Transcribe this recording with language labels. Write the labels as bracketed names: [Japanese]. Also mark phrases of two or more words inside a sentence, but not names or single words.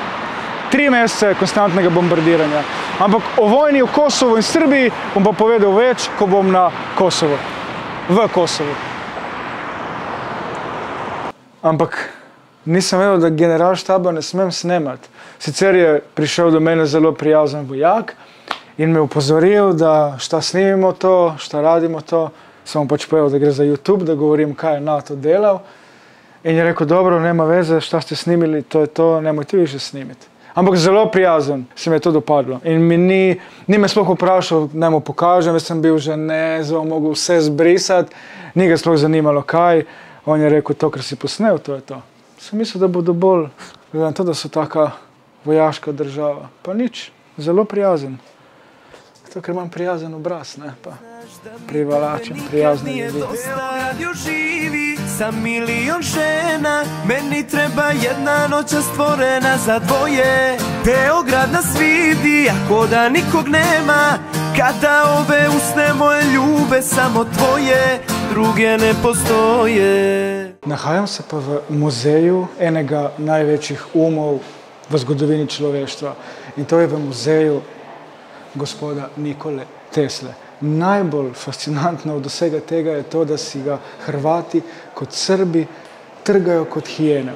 [Slovenian] 3 mesece konstantnega bombardiranja. Ampak o vojni v Kosovu in Srbiji bom pa povedal več, ko bom na Kosovo. V Kosovu. Ampak nisem vedel, da generalštaba ne smem snemati. Sicer je prišel do mene zelo prijazen vojak in me upozoril, da [Serbian] šta snimimo to, šta radimo to. [Slovenian] Sem pač povedal, da gre za YouTube, da govorim, kaj je NATO delal. In je rekel, dobro, [Serbian] nema veze, šta ste snimili, to je to, nemojte više snimiti. [Slovenian] Ampak zelo prijazen, se mi je to dopadlo. In mi ni me sploh vprašal, naj mu pokažem, jaz sem bil že zelo mogel vse zbrisati, ni ga sploh zanimalo kaj. On je rekel, to, kar si posnel, to je to. Sem mislil, da bodo bolj, gledam to, da so taka vojaška država. Pa nič, zelo prijazen. To, ker imam prijazen obraz, ne, pa privlačen, prijazni ljudi. [Serbian] Živi sa milion žena, meni treba jedna noća stvorena za dvoje. Beograd nas vidi, ako da nikog nema, kada ove usne moje ljube samo tvoje, druge ne postoje. [Slovenian] Nahajam se pa v muzeju enega največjih umov v zgodovini človeštva. In to je v muzeju gospoda Nikole Tesle. Najbolj fascinantno od vsega tega je to, da si ga Hrvati kot Srbi trgajo kot hijene.